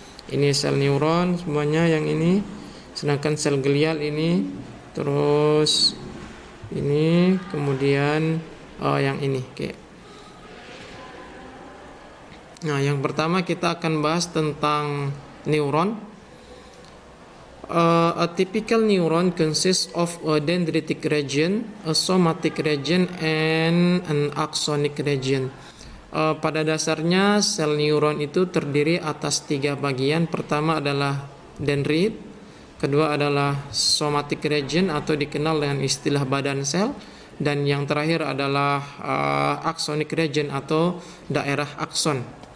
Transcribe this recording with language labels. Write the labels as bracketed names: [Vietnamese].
[Indonesian] Ini sel neuron semuanya yang ini, sedangkan sel glial ini, terus ini, kemudian yang ini. Nah, yang pertama kita akan bahas tentang neuron. [English] A typical neuron consists of a dendritic region, a somatic region, and an axonic region. [Indonesian] Pada dasarnya sel neuron itu terdiri atas 3 bagian. Pertama adalah dendrit, kedua adalah somatic region atau dikenal dengan istilah badan sel, dan yang terakhir adalah axonic region atau daerah akson.